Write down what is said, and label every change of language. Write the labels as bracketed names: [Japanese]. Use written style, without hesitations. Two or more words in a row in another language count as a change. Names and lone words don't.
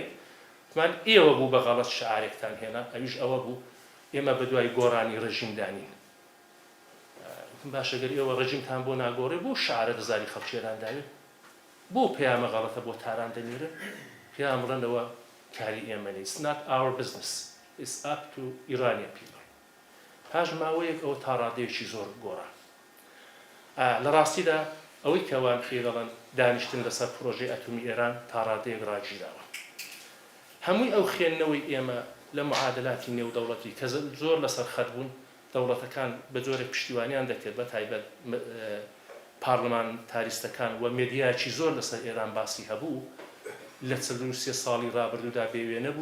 [Central Kurdish] وتمان ئێوە بوو بە غەڵەت شعارێکتان هێنا، ئەویش ئەوە بوو ئێمە بە دوای گۆڕانی ڕژیمدانین. باش ئەگەر ئێوە ڕژیمتان بۆ ناگۆڕێ بۆ شعارە دەزاری خەڵکی ئێران داوێت؟ بۆ پەیامە غەڵەتە بۆ تاران دەنێرە؟ پێیان بڵێنەوە کاری ئێمە نیە. [English] It's not our business. It's up to Iranian people. [Central Kurdish] پاش ماوەیەک ئەوە تا ڕادەیەکی زۆر گۆڕا. لە ڕاستیدا ئەوەی کەوان پێ دەڵێن دانیشتن لەسەر پرۆژەی ئەتۆمی ئێران تا ڕادەیەک ڕاگیراوە. هەمووی ئەو خێننەوەی ئێمە لە معادلاتی نێودەوڵەتی کە زۆر لەسەر خەت بوون، دەوڵەتەکان بە جۆرێک پشتیوانیان دەکرد بە تایبەت پارلەمان تاریستەکان و مێدیایکی زۆر لەسەر ئێران باسی هەبوو لە 43 ساڵی ڕابردوودا بێوێنە بوو.